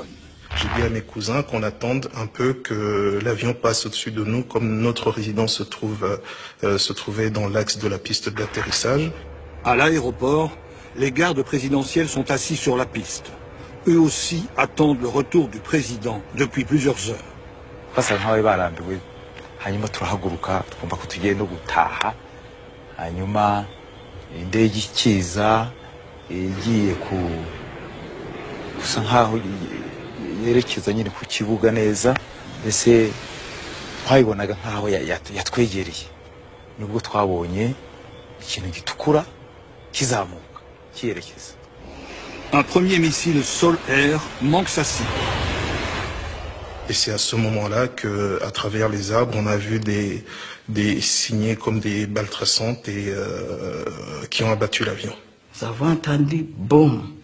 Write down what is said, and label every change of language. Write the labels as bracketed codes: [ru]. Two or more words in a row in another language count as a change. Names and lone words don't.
[fr] J'ai dit à mes cousins qu'on attende un peu que l'avion passe au-dessus de nous, comme notre résidence se trouvait dans l'axe de la piste d'atterrissage. À l'aéroport, les gardes présidentiels sont assis sur la piste. Eux aussi attendent le retour du président depuis plusieurs heures. [rw] gusa nkaho yerekeza nyine ku kibuga neza ese twayibonaga nkaho yatwegereye nubwo twabonye ikintu gitukura kizamuka kiyerekeza. [fr] Un premier missile sol-air manque sa cible. Et c'est à ce moment-là que, à travers les arbres, on a vu des signées comme des balles traçantes et qui ont abattu l'avion. Nous avons entendu boum.